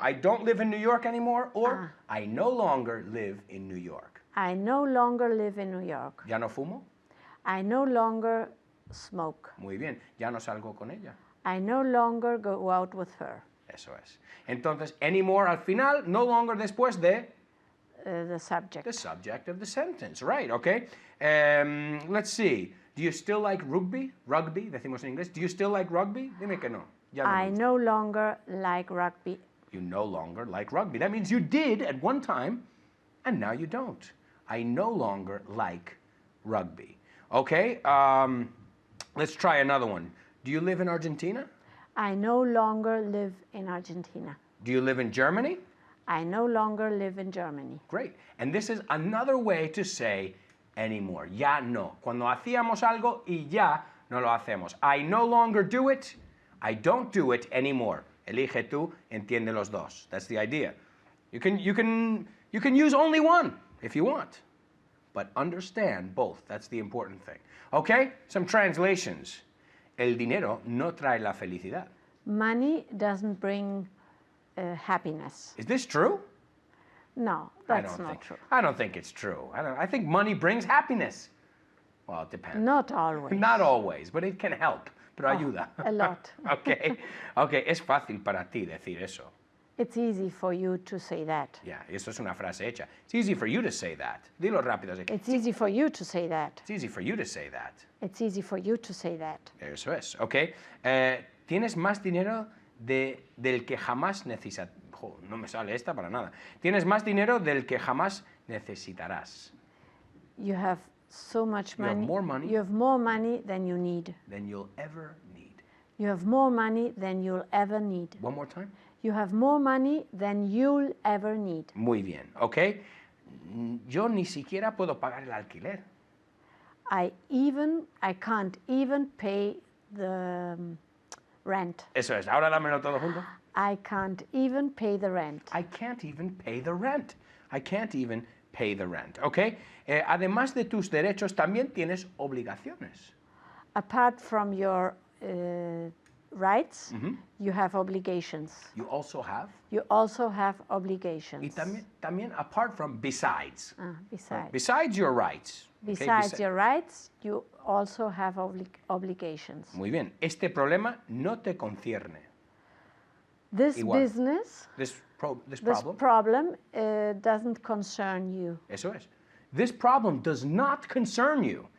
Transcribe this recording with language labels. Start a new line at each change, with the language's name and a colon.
English: I don't live in New York anymore or I no longer live in New York. I no longer live in New York.
Spanish: ¿Ya no fumo?
English: I no longer smoke.
Spanish: Muy bien. ¿Ya no salgo con ella?
English: I no longer go out with her.
Spanish: Eso es. Entonces, anymore al final, no longer después de
English: The subject. the subject of the sentence. Right, okay? Let's see. Do you still like rugby? Rugby,
Spanish: decimos en inglés.
English: Do you still like rugby?
Spanish: Dime que no. Ya no me
English: I
Spanish: gusta.
English: no longer like rugby. You no longer like rugby. That means you did at one time, and now you don't. I no longer like rugby. Okay, let's try another one. Do you live in Argentina? I no longer live in Argentina. Do you live in Germany? I no longer live in Germany. Great. And this is another way to say anymore.
Spanish: Ya no. Cuando hacíamos algo y ya no lo hacemos.
English: I no longer do it. I don't do it anymore.
Spanish: Elige tú, entiende los dos.
English: That's the idea. You can use only one if you want, but understand both. That's the important thing. Okay? Some translations. El dinero no trae la felicidad. Money doesn't bring happiness. Is this true? No, that's not true. I don't think it's true. I think money brings happiness. Well, it depends. Not always. Not always, but it can help.
Spanish: Pero ayuda.
English: A lot. Okay.
Spanish: Okay, es fácil para ti decir eso.
English: It's easy for you to say that.
Spanish: Yeah, eso es una frase hecha.
English: It's easy for you to say that.
Spanish: Dilo rápido así.
English: It's easy for you to say that. It's easy for you to say that. It's easy for you to say that.
Spanish: Eso es, okay. Tienes más dinero del que jamás necesitas. No me sale esta para nada. Tienes más dinero del que jamás necesitarás.
English: You have so much You have money. more money. You have more money than you need. Than you'll ever need. You have more money than you'll ever need. One more time. You have more money than you'll ever need.
Spanish: Muy bien, ¿ok? Yo ni siquiera puedo pagar el alquiler.
English: I can't even pay the rent.
Spanish: Eso es, ahora dámelo todo junto.
English: I can't even pay the rent. I can't even pay the rent. I can't even pay the rent, ¿ok?
Spanish: Además de tus derechos, también tienes obligaciones.
English: Apart from your rights, you have obligations. You also have. You also have obligations.
Spanish: Y también apart from, besides.
English: Besides. Besides your rights. ¿ok? Besides your rights, you also have obligations.
Spanish: Muy bien. Este problema no te concierne.
English: This
Spanish: Igual.
English: business, This this problem. problem doesn't concern you.
Spanish: Eso es.
English: This problem does not concern you.